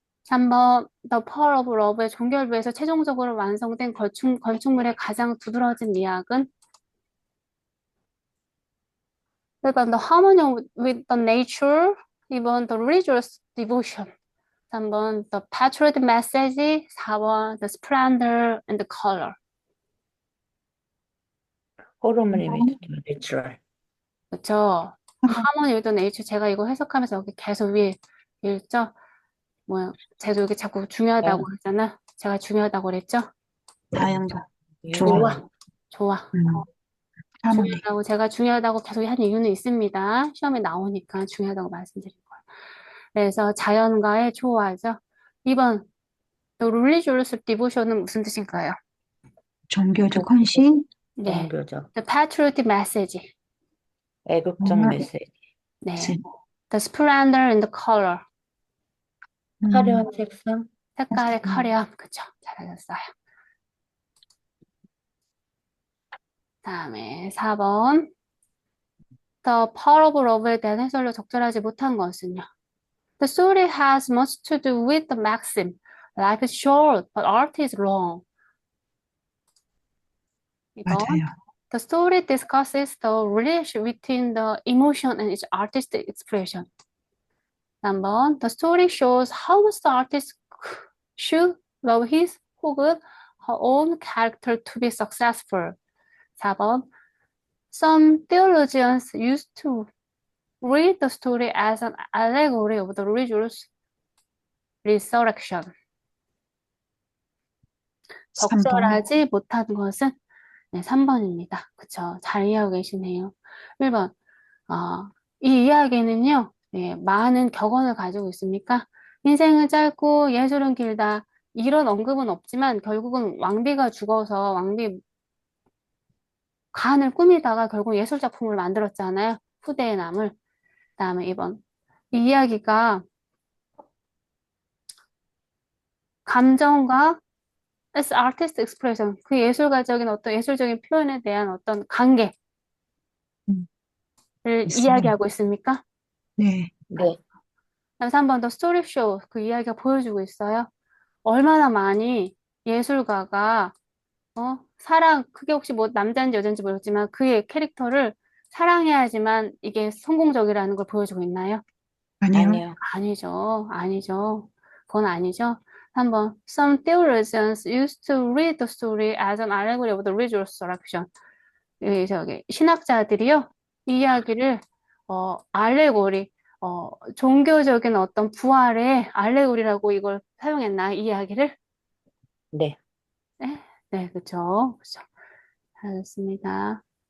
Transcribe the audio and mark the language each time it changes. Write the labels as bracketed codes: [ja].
[en] 3번 The Pearl of Love의 [ko] 종결부에서 최종적으로 완성된 건축물의 가장 두드러진 미학은 [en] 1번 The Harmony with the Nature, 2번 The Religious Devotion, 3번 The Patriotic Message, 4번 The Splendor and the Color. 호르몬이 with natural. [ko] 그렇죠? 3번. [en] Harmony with the Nature, [ko] 제가 이거 해석하면서 여기 계속 위에 읽죠? 뭐야, 쟤도 여기 자꾸 중요하다고 어, 하잖아. 제가 중요하다고 그랬죠? 자연과 유효. 조화. 좋아. 하모니. 중요하다고 제가 중요하다고 계속 한 이유는 있습니다. 시험에 나오니까 중요하다고 말씀드린 거예요. 그래서 자연과의 조화죠. 2번 또 [en] Religious Devotion [ko] 은 무슨 뜻인가요? 종교적 헌신. 네, 종교적, [en] The Patriotic Message. [ko] 애국적 메시지, [en] 네, The Splendor and the Color. [ko] 화려한 색상, 색깔의 화려함. 그쵸? 잘하셨어요. 다음에 4번 The Power of Love에 대한 해설로 적절하지 못한 것은요. [en] The story has much to do with the maxim. Life is short, but art is long. [ko] 2번 맞아요. [en] The story discusses the relation between the emotion and its artistic expression. 3번 The story shows how much the artist should love his [ko] 혹은 [en] her own character to be successful. 4번 Some theologians used to read the story as an allegory of the religious resurrection. [ko] 3번. 적절하지 못한 것은 네, 3번입니다. 그쵸? 잘 이해하고 계시네요. 1번 이 이야기는요, 네, 많은 격언을 가지고 있으니까 인생은 짧고 예술은 길다. 이런 언급은 없지만 결국은 왕비가 죽어서 왕비 간을 꾸미다가 결국 예술 작품을 만들었잖아요. 후대에 남을. 그다음에 2번. 이 이야기가 감정과 [en] as artist expression, [ko] 그 예술가적인 어떤 예술적인 표현에 대한 어떤 관계를 있습니다. 이야기하고 있습니까? 네. 네, 그다음 3번 더 스토리 쇼, 그 이야기가 보여주고 있어요. 얼마나 많이 예술가가 사랑, 그게 혹시 뭐 남자인지 여자인지 모르겠지만 그의 캐릭터를 사랑해야지만 이게 성공적이라는 걸 보여주고 있나요? 아니요. 아니요. 아니죠. 아니죠. 그건 아니죠. [en] 3번 Some theologians used to read the story as an allegory of the resurrection. [ko] 저기 신학자들이요. 이 이야기를 알레고리, 종교적인 어떤 부활의 알레고리라고 이걸 사용했나, 이 이야기를? 네, 네, 네, 그쵸. 그쵸. 잘했습니다.